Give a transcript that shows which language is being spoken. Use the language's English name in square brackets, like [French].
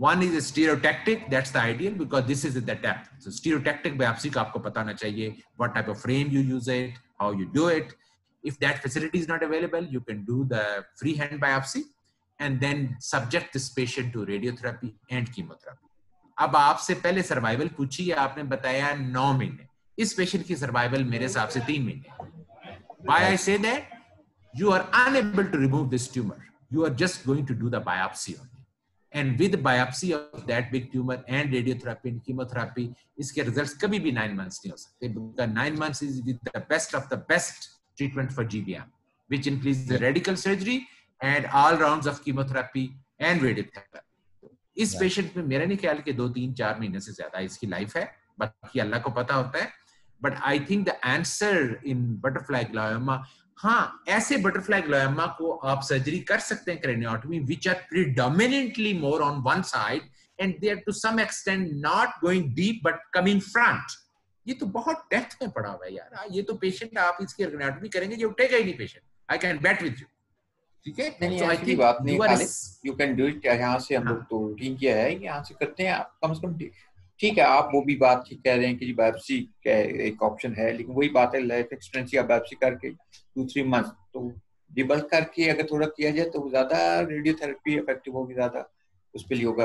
[English] One is a stereotactic, that's the ideal because this is at the depth. So stereotactic biopsy [Hindi] का आपको पता होना चाहिए [English] what type of frame you use it, how you do it. If that facility is not available, you can do the freehand biopsy and then subject this patient to radiotherapy and chemotherapy. [Hindi] अब आपसे पहले survival पूछी है, आपने बताया 9 महीने. इस patient की सर्वाइवल मेरे हिसाब से 3 महीने. [English] Why I say that? You are unable to remove this tumor. You are just going to do the biopsy only. And with biopsy of that big tumor and radiotherapy and chemotherapy, [Hindi] इसके results कभी भी 9 months नहीं हो सकते. [English] Because 9 months is with the best of the best treatment for GBM, which includes the radical surgery and all rounds of chemotherapy and radiotherapy. [Hindi] इस patient में मेरा नहीं ख्याल कि 2, 3, 4 महीने से ज्यादा इसकी लाइफ है, बाकी अल्लाह को पता होता है. [English] But I think the answer in butterfly glioma, [Hindi] हाँ, ऐसे butterfly glioma को आप सर्जरी कर सकते हैं [English] craniotomy, which are predominantly more on one side and they are to some extent not going deep but coming front. [Hindi] ये तो बहुत डेप्थ में पड़ा हुआ है यार. ये तो पेशेंट आप इसकी craniotomy करेंगे ये उठेगा ही नहीं patient. [English] I can bet with you. [Hindi] ठीक है? नहीं, ऐसी बात नहीं Khalid. [English] You can do it. [Hindi] यहाँ से हम लोग तो रूटीन किया है, यहाँ से करते हैं. आप कम से कम ठीक है, आप वो भी बात ठीक कह रहे हैं कि जी बायोप्सी एक ऑप्शन है, लेकिन वही बात है लाइफ एक्सपेक्टेंसी आप बायोप्सी करके 2-3 मंथ तो डिबल्क करके अगर थोड़ा किया जाए तो ज्यादा रेडियोथेरेपी इफेक्टिव होगी, ज्यादा उस पे होगा.